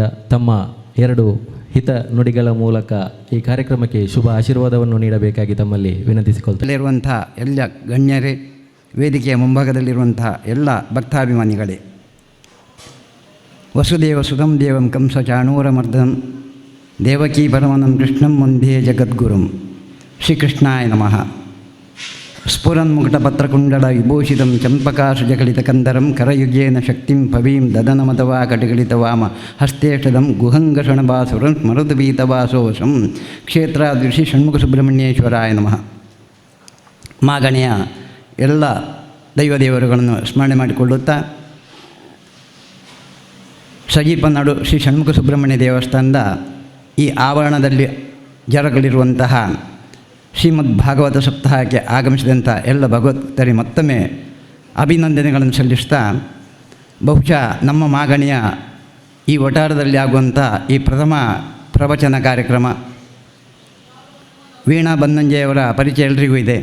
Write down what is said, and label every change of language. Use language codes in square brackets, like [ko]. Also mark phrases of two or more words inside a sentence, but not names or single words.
[kn] ತಮ್ಮ 2 ಹಿತ ನುಡಿಗಳ ಮೂಲಕ ಈ ಕಾರ್ಯಕ್ರಮಕ್ಕೆ ಶುಭ ಆಶೀರ್ವಾದವನ್ನು ನೀಡಬೇಕಾಗಿ ತಮ್ಮಲ್ಲಿ ವಿನಂತಿಸಿಕೊಳ್ತೇನೆ. ಇರುವಂಥ ಎಲ್ಲ ಗಣ್ಯರೇ, ವೇದಿಕೆಯ ಮುಂಭಾಗದಲ್ಲಿರುವಂಥ ಎಲ್ಲ ಭಕ್ತಾಭಿಮಾನಿಗಳೇ, [sa] ವಸುದೇವ ಸುಧಂ ದೇವಂ ಕಂಸ ಚಾಣೂರಮರ್ದನಂ ದೇವಕೀ ಪರಮನಂ ಕೃಷ್ಣಂ ವಂದೇ ಜಗದ್ಗುರುಂ. ಶ್ರೀಕೃಷ್ಣಾಯ ನಮಃ. ಸ್ಫುರನ್ಮುಕುಟಪತ್ರಕುಂಡಲ ವಿಭೂಷಿತಂ ಚಂಪಕಾಸುಜಗಳಿತಕಂದರಂ ಕರಯುಜೇನ ಶಕ್ತಿಂ ಪವೀಂ ದದನಮತವಾ ಕಟಿಗಳಿತವಾಮ ಹಸ್ತೇಷ್ಟದಂ ಗುಹಂಗಷಣಭಾಸುರಂ ಸ್ಮರದುಬೀತವಾಸೋಸಂ ಕ್ಷೇತ್ರಾದೃಶಿ ಷಣ್ಮುಖ ಸುಬ್ರಹ್ಮಣ್ಯೇಶ್ವರಾಯ ನಮಃ. [kn] ಮಾಗಣೆಯ ಎಲ್ಲ ದೈವದೇವರುಗಳನ್ನು ಸ್ಮರಣೆ ಮಾಡಿಕೊಳ್ಳುತ್ತಾ, ಸಜೀಪನಾಡು ಶ್ರೀ ಷಣ್ಮುಖ ಸುಬ್ರಹ್ಮಣ್ಯ ದೇವಸ್ಥಾನದ ಈ ಆವರಣದಲ್ಲಿ ಜರುಗಲಿರುವಂತಹ ಶ್ರೀಮದ್ ಭಾಗವತ ಸಪ್ತಾಹಕ್ಕೆ ಆಗಮಿಸಿದಂಥ ಎಲ್ಲ ಭಗವದ್ಭಕ್ತರಿಗೆ ಮತ್ತೊಮ್ಮೆ ಅಭಿನಂದನೆಗಳನ್ನು ಸಲ್ಲಿಸ್ತಾ, ಬಹುಶಃ ನಮ್ಮ ಮಾಗಣಿಯ ಈ ವಠಾರದಲ್ಲಿ ಆಗುವಂಥ ಈ ಪ್ರಥಮ ಪ್ರವಚನ ಕಾರ್ಯಕ್ರಮ, ವೀಣಾ ಬನ್ನಂಜೆಯವರ ಪರಿಚಯ ಎಲ್ರಿಗೂ ಇದೆ.